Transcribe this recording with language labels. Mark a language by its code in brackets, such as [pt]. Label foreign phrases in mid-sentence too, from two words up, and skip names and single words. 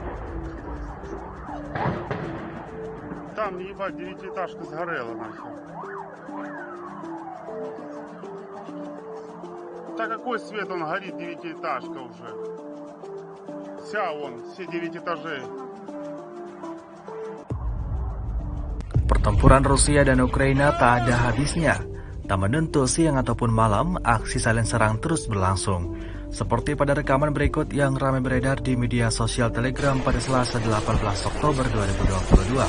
[ru] Там, ебать, 9-этажка сгорела нахер. Да какой свет, он горит, 9-этажка уже. Вся вон, все 9 этажей. [id] Pertempuran Rusia dan Ukraina tak ada habisnya. Tak menentu siang ataupun malam, aksi saling serang terus berlangsung. Seperti pada rekaman berikut yang ramai beredar di media sosial Telegram pada Selasa 18 Oktober 2022.